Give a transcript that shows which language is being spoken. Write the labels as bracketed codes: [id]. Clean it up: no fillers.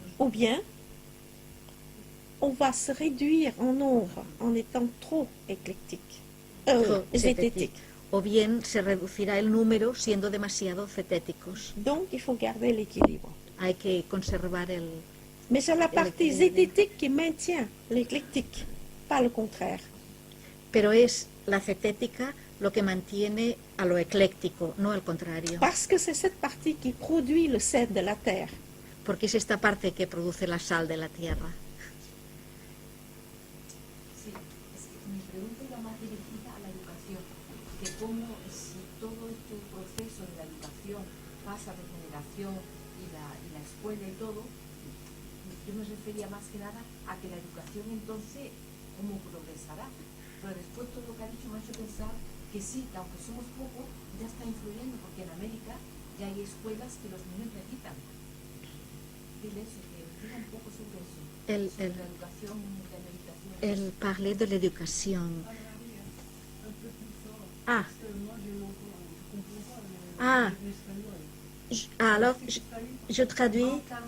[fr] ou bien on va se réduire en nombre en étant trop éclectique, zététique. [es] o bien se reducirá el número siendo demasiado cetéticos. [fr] Donc il faut garder l'équilibre. [es] Hay que conservar el... [fr] Mais c'est la partie zététique qui maintient l'éclectique, pas le contraire. [es] Pero es la cetética lo que mantiene a lo ecléctico, no al contrario. [fr] Parce que c'est cette partie qui produit le sel de la terre. [es] Porque es esta parte que produce la sal de la tierra. Sí, es que mi pregunta iba más dirigida a la educación, que cómo si todo este proceso de la educación pasa de generación y la escuela y todo, yo me refería más que nada a que la educación entonces, ¿cómo progresará? Pero después todo lo que ha dicho me ha hecho pensar que sí, que aunque somos pocos, ya está influyendo, porque en América ya hay escuelas que los niños recitan. Dile eso, que diga un poco sobre eso, sobre la educación de la meditación. [fr] El parler de l'éducation. Alors, je traduis.